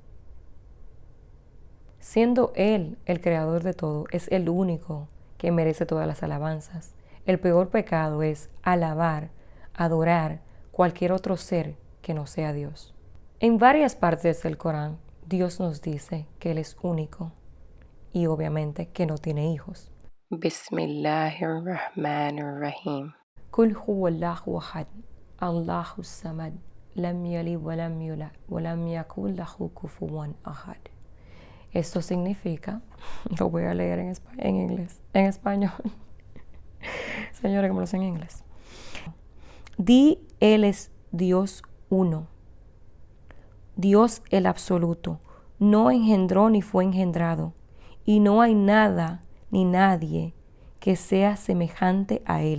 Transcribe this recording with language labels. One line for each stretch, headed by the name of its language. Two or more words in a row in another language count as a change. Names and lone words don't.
Spanish: Siendo Él el creador de todo, es el único que merece todas las alabanzas. El peor pecado es alabar, adorar cualquier otro ser que no sea Dios. En varias partes del Corán, Dios nos dice que Él es único y obviamente que no tiene hijos.
Arabic: بسم الله الرحمن الرحيم. قل هو الله أحد، الله الصمد، لم يلد ولم يولد، ولم يكن له كفوا أحد.
Spanish: Esto significa, lo voy a leer en inglés, en español. Señora, que me lo sé en inglés. Di, Él es Dios uno, Dios el absoluto, no engendró ni fue engendrado, y no hay nada ni nadie que sea semejante a Él.